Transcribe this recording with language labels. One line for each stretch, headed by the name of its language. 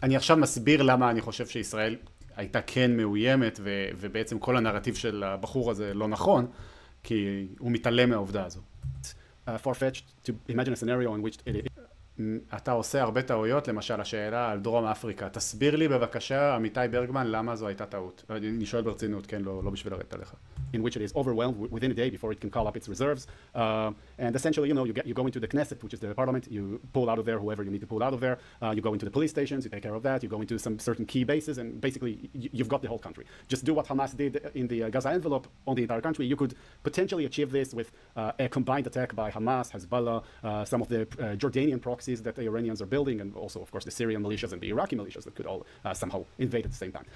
Hebrew: אני עכשיו מסביר למה אני חושב שישראל הייתה כן מאוימת, ובעצם כל הנרטיב של הבחור הזה לא נכון, כי הוא מתעלם מהעובדה הזו.
English: far-fetched to imagine a scenario in which
Hebrew: אתה עושה הרבה טעויות, למשל השאלה על דרום אפריקה. תסביר לי בבקשה, עמיתי ברגמן, למה זו הייתה טעות. אני שואל ברצינות, כן, לא בשביל לרדת עליך.
English: in which it is overwhelmed within a day before it can call up its reserves. And essentially, you go into the Knesset, which is the parliament, you pull out of there whoever you need to pull out of there, you go into the police stations, you take care of that, you go into some certain key bases, and basically you've got the whole country. Just do what Hamas did in the Gaza envelope on the entire country. You could potentially achieve this with a combined attack by Hamas, Hezbollah, some of the Jordanian proxies that the Iranians are building, and also, of course, the Syrian militias and the Iraqi militias that could all somehow invade at the same time.